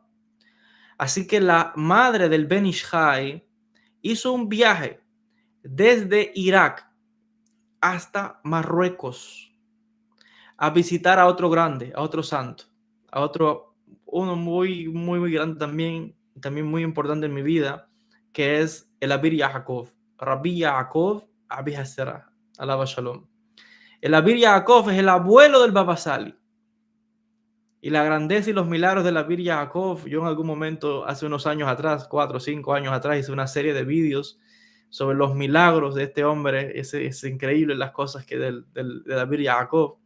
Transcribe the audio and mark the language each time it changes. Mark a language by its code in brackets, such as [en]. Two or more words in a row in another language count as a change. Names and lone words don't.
[es] Así que la madre del Ben Ish Hai hizo un viaje desde Irak hasta Marruecos a visitar a otro grande, a otro santo, a otro, uno muy grande también muy importante en mi vida, que es el Abir Yaakov, Rabbi Yaakov Abi Hasera, [he] עליו השלום. [es] El Abir Yaakov es el abuelo del Baba Sali. Y la grandeza y los milagros de la Abir Yaakov, yo en algún momento, hace unos años atrás, 4 o 5 años atrás, hice una serie de vídeos sobre los milagros de este hombre. Es increíble las cosas que de la Abir Yaakov.